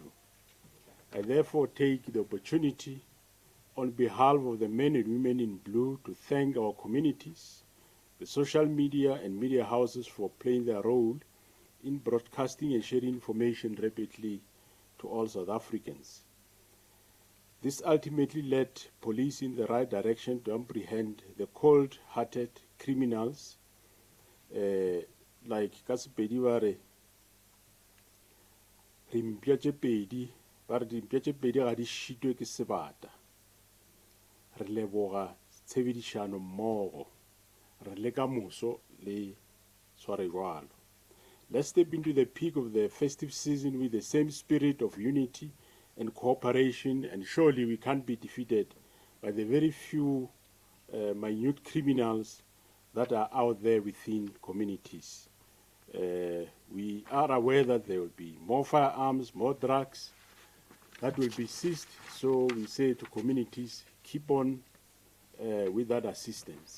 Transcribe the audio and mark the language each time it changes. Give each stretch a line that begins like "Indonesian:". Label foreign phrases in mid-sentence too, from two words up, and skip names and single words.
English: I therefore take the opportunity on behalf of the men and women in blue to thank our communities, the social media and media houses for playing their role in broadcasting and sharing information rapidly to all South Africans. This ultimately led police in the right direction to apprehend the cold-hearted criminals like Kasipedi Ware, Rimpiachepedi,
Northern Sotho: ba re dimpšapedi ga di šitwe ke sebata. Re leboga tshebedišano mmogo, re leka moso le sware jwalo.
English: Let's step into the peak of the festive season with the same spirit of unity and cooperation, and surely we can't be defeated by the very few minute criminals that are out there within communities. We are aware that there will be more firearms, more drugs that will be seized, so we say to communities, keep on with that assistance.